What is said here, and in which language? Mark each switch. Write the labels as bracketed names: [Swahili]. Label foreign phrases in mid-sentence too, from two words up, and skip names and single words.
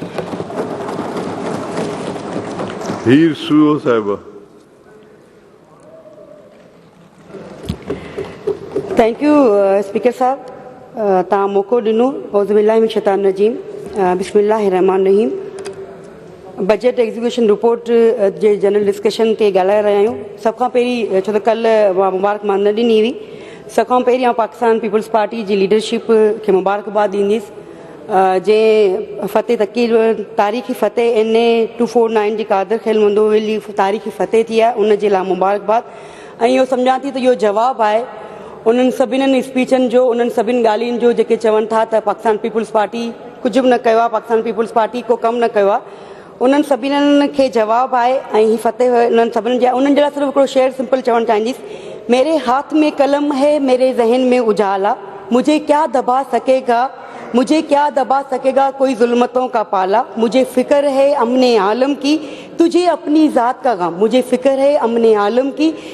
[Sindhi] ہیر سو صاحبہ۔ [English] thank you [Sindhi] اسپیکر صاحب، تاں موقع ॾिनो۔ [Arabic] اعوذ باللہ من الشیطان الرجیم، بسم اللہ الرحمن الرحیم۔ [Sindhi] बजट एग्ज़ीक्यूशन रिपोर्ट जे जनरल डिस्कशन ते ॻाल्हाए रहिया आहियूं। सभ खां पहिरीं, छो त कल्ह मुबारक मां न ॾिनी हुई, सभ खां पहिरीं आउं पाकिस्तान पीपल्स पार्टी जी लीडरशिप खे मुबारकबाद ॾींदसि जंहिं फ़तेह तकीर तारीख़ी फ़तेह NA 249 जी क़ादर ख़ैल मंदोवेली तारीख़ी फ़तेह थी आहे, उन जे लाइ मुबारकबाद। ऐं इहो सम्झां थी त इहो जवाबु आहे उन्हनि सभिनीनि स्पीचनि जो, उन्हनि सभिनी ॻाल्हियुनि जो जेके चवनि था त पाकिस्तान पीपल्स पार्टी कुझु बि न कयो आहे, पाकिस्तान पीपल्स पार्टी को कमु न कयो आहे, उन्हनि सभिनीनि खे जवाबु आहे। ऐं हीअ फ़तेह उन्हनि सभिनीनि जे, उन्हनि जे लाइ सिर्फ़ु हिकिड़ो शेर सिंपल चवणु चाहींदसि, [Urdu] میرے ہاتھ میں قلم ہے میرے ذہن میں اجالا، مجھے کیا دبا سکے گا کوئی ظلمتوں کا پالا، مجھے فکر ہے امن عالم کی تجھے اپنی ذات کا غم، مجھے فکر ہے امن عالم کی तुझे अपनी ज़ात का गम, मुझे फ़िक्र है अमने आलम की